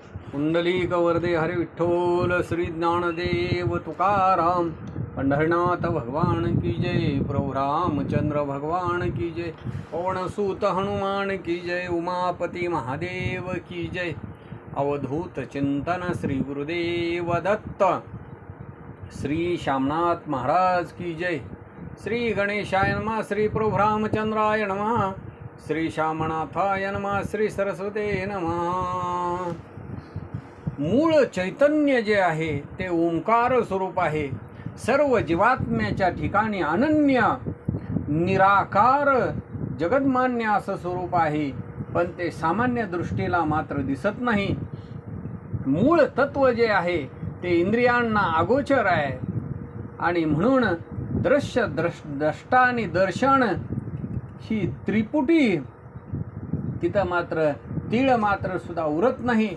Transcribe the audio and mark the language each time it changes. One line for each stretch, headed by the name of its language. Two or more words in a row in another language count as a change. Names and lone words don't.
Marathi: कुंडलिक वरदे हरे विठ्ठल श्री ज्ञानदेव तुकाराम।
Hindi: पंढरनाथ भगवान की जय, प्रभु रामचंद्र भगवान की जय, पवन सूत हनुमान की जय, उमापति महादेव की जय। अवधूत चिंतन श्री गुरुदेव दत्त, श्री श्यामनाथ महाराज की जय।
Sanskrit: श्री गणेशाय नमः, श्री प्रभु रामचंद्राय नमः, श्री श्यामनाथाय नमः, श्री सरस्वते नमः।
Marathi: मूळ चैतन्य जे आहे ते ओंकार स्वरूप आहे। सर्व जीवात्म्याच्या ठिकाणी अनन्य निराकार जगन्मान्य असं स्वरूप आहे, पण ते सामान्य दृष्टीला मात्र दिसत नाही। मूळ तत्व जे आहे ते इंद्रियांना अगोचर आहे आणि म्हणून दृश्य द्रष्टा आणि दर्शन ही त्रिपुटी तिथं मात्र तीळ मात्र सुद्धा उरत नाही।